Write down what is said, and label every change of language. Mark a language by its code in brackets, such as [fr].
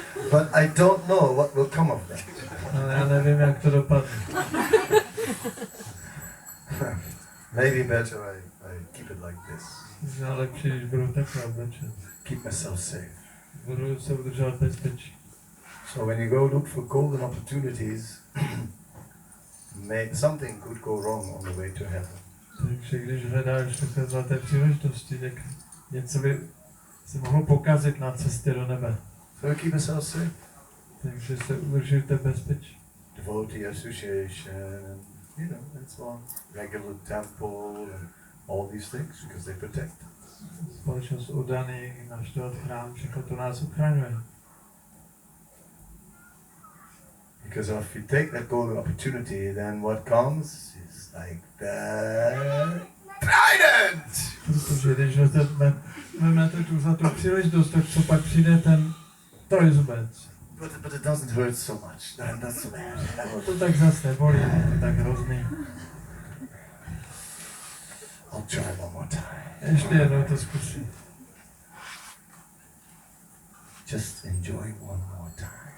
[en] But I don't know what will come of that. [cs] Ale já nevím, jak to dopadne. [en] Maybe better I keep it like this. [cs] Možná lepší, když budu takhle oblečen. [en] Keep myself safe. [cs] Budu se udržovat bezpečí. [en] So when you go look for golden opportunities, something could go wrong on the way to heaven. [cs] Takže když hledáš takové zlaté příležitosti, tak něco by se mohlo pokazit na cestě do nebe. [en] So keep yourself safe. [cs] Takže se udržujte bezpečí. [en] Devotee association, and so on. Regular temple and all these things because they protect us. [cs] Společnost oddaných, navštěvovat chrám, všechno to nás ochraňuje. [en] Because if you take that golden opportunity, then what comes is like the trident! [cs] Protože když vezmete tu zlatou příležitost, tak co pak přijde ten trojzubec. [en] But it doesn't hurt so much. That's so bad. [cs] No to tak zase nebolí, to tak hrozný. [en] I'll try one more time. [cs] Ještě jednou to zkusím. [en] Just enjoy one more time.